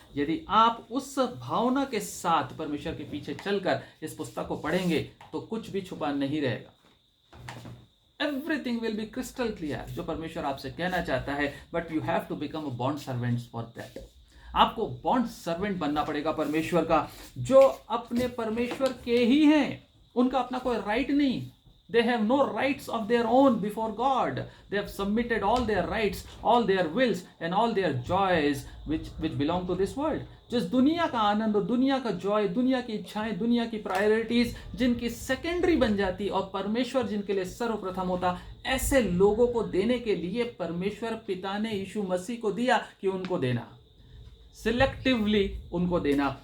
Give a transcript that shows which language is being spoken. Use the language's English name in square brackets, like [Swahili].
[Hindi] यदि आप उस भावना के साथ परमेश्वर के पीछे चलकर इस पुस्तक को पढ़ेंगे तो कुछ भी छुपा नहीं रहेगा। [English] everything will be crystal clear [Hindi] जो परमेश्वर आपसे कहना चाहता है, [English] But you have to become a bond servants for that. [Hindi] आपको बॉन्ड सर्वेंट बनना पड़ेगा परमेश्वर का, जो अपने परमेश्वर के ही हैं, उनका अपना कोई राइट नहीं। [English] They have no rights of their own before God. They have submitted all their rights, all their wills and all their joys which belong to this world. [Hindi] जिस दुनिया का आनंद, दुनिया का जॉय, दुनिया की इच्छाएं, दुनिया की प्रायोरिटीज जिनकी सेकेंडरी बन जाती और परमेश्वर जिनके लिए सर्वप्रथम होता, ऐसे लोगों को देने के लिए परमेश्वर पिता ने यीशु मसीह को दिया कि उनको देना, सिलेक्टिवली उनको देना।